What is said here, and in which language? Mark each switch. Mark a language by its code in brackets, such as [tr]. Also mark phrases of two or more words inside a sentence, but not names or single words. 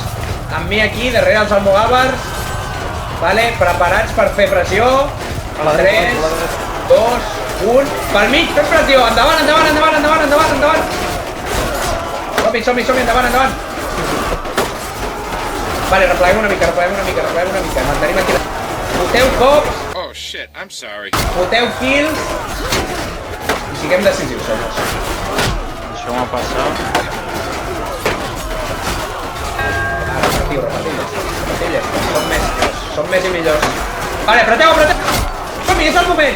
[ca] Amb mi aquí, darrere els almogàvers. Vale, preparats per fer pressió. 3, 2, 1... Pel mig, fem pressió! Endavant! Som-hi, endavant! Vale, repleguem una mica. Mantenim aquí la... Foteu cops. [en] Oh shit, I'm sorry. [ca] Foteu kills. I siguem decisius, senyors. Deixeu-me passar. Repetilles. Som més i millors. Vale, apreteu. Som-hi, és el moment.